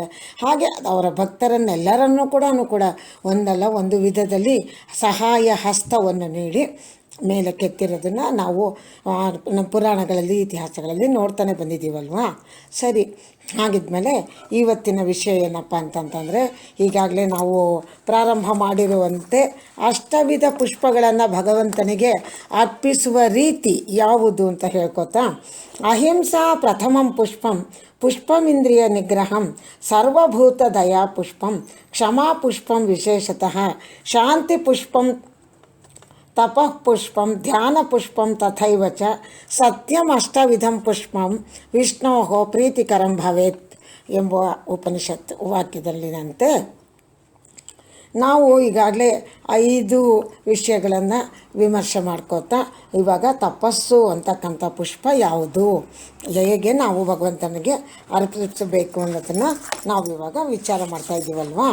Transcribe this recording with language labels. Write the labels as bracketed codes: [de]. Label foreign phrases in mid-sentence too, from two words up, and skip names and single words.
[kn] ಹಾಗೆ ಅವರ ಭಕ್ತರನ್ನೆಲ್ಲರನ್ನೂ ಕೂಡ ಒಂದಲ್ಲ ಒಂದು ವಿಧದಲ್ಲಿ ಸಹಾಯ ಹಸ್ತವನ್ನು ನೀಡಿ ಮೇಲೆ ಕೆತ್ತಿರೋದನ್ನು ನಾವು ಪುರಾಣಗಳಲ್ಲಿ ಇತಿಹಾಸಗಳಲ್ಲಿ ನೋಡ್ತಾನೆ ಬಂದಿದ್ದೀವಲ್ವಾ. ಸರಿ, ಹಾಗಿದ್ಮೇಲೆ ಇವತ್ತಿನ ವಿಷಯ ಏನಪ್ಪ ಅಂತಂತಂದರೆ, ಈಗಾಗಲೇ ನಾವು ಪ್ರಾರಂಭ ಮಾಡಿರುವಂತೆ ಅಷ್ಟವಿಧ ಪುಷ್ಪಗಳನ್ನು ಭಗವಂತನಿಗೆ ಅರ್ಪಿಸುವ ರೀತಿ ಯಾವುದು ಅಂತ ಹೇಳ್ಕೊತಾ, [sa] ಅಹಿಂಸಾ ಪ್ರಥಮಂ ಪುಷ್ಪಂ ಪುಷ್ಪಮಿಂದ್ರಿಯ ನಿಗ್ರಹಂ ಸರ್ವಭೂತ ದಯಾ ಪುಷ್ಪಂ ಕ್ಷಮಾ ಪುಷ್ಪಂ ವಿಶೇಷತಃ ಶಾಂತಿ ಪುಷ್ಪಂ ತಪಃ ಪುಷ್ಪಂ ಧ್ಯಾನ ಪುಷ್ಪಂ ತಥೈವ ಚ ಸತ್ಯಂ ಅಷ್ಟವಿಧಂ ಪುಷ್ಪಂ ವಿಷ್ಣೋ ಪ್ರೀತಿಕರಂ ಭವೇತ್ [kn] ಎಂಬ ಉಪನಿಷತ್ ವಾಕ್ಯದಲ್ಲಿನಂತೆ ನಾವು ಈಗಾಗಲೇ 5 ವಿಷಯಗಳನ್ನು ವಿಮರ್ಶೆ ಮಾಡ್ಕೋತಾ ಇವಾಗ ತಪಸ್ಸು ಅಂತಕ್ಕಂಥ ಪುಷ್ಪ ಯಾವುದು, ಹೇಗೆ ನಾವು ಭಗವಂತನಿಗೆ ಅರ್ಪಿಸಬೇಕು ಅನ್ನೋದನ್ನು ನಾವು ಇವಾಗ ವಿಚಾರ ಮಾಡ್ತಾಯಿದ್ದೀವಲ್ವಾ.